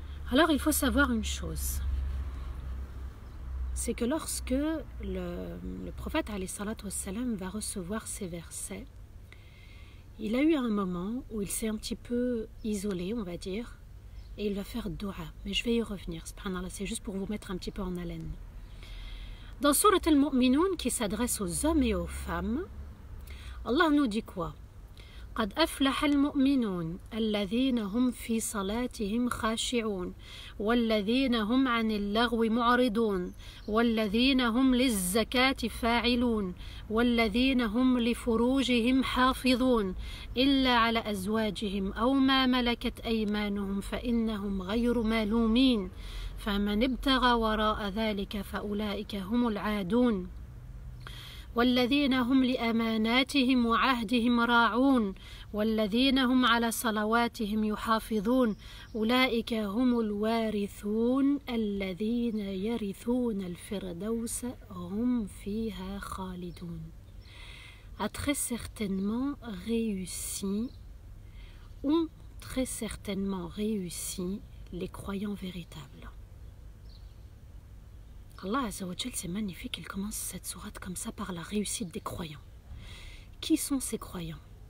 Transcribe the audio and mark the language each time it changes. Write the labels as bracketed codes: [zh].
[fr] Alors, il faut savoir une chose. C'est que lorsque le prophète [ar] alayhi salatu wassalam [fr] va recevoir ces versets, il a eu un moment où il s'est un petit peu isolé, on va dire, et il va faire dua. Mais je vais y revenir, subhanallah, c'est juste pour vous mettre un petit peu en haleine. Dans Surat al-Mu'minun, qui s'adresse aux hommes et aux femmes, Allah nous dit quoi? [ar] قد أفلح المؤمنون الذين هم في صلاتهم خاشعون والذين هم عن اللغو معرضون والذين هم للزكاة فاعلون والذين هم لفروجهم حافظون إلا على أزواجهم أو ما ملكت أيمانهم فإنهم غير ملومين فمن ابتغى وراء ذلك فأولئك هم العادون والذين هم لأماناتهم وعهدهم راعون والذين هم على صلواتهم يحافظون أولئك هم الوارثون الذين يرثون الفردوس هم فيها خالدون. [fr] A très certainement réussi, ont très certainement réussi les croyants véritables. [ar] Allah Azza wa Jal, [fr] c'est magnifique, il commence cette sourate comme ça par la réussite des croyants. Qui sont ces croyants?